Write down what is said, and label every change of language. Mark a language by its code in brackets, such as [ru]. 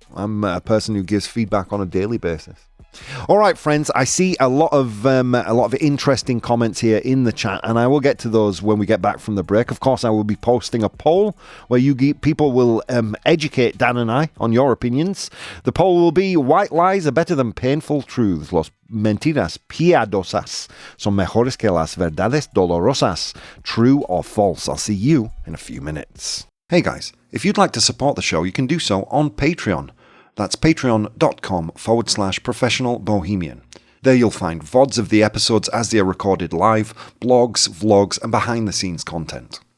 [en] I'm a person who gives feedback on a daily basis. All right, friends, I see a lot of interesting comments here in the chat, and I will get to those when we get back from the break. Of course, I will be posting a poll where people will educate Dan and I on your opinions. The poll will be: white lies are better than painful truths. [es] Los mentiras piadosas son mejores que las verdades dolorosas. [en] True or false? I'll see you in a few minutes. Hey guys, if you'd like to support the show, you can do so on Patreon. That's patreon.com/professional bohemian. There you'll find VODs of the episodes as they are recorded live, blogs, vlogs, and behind-the-scenes content.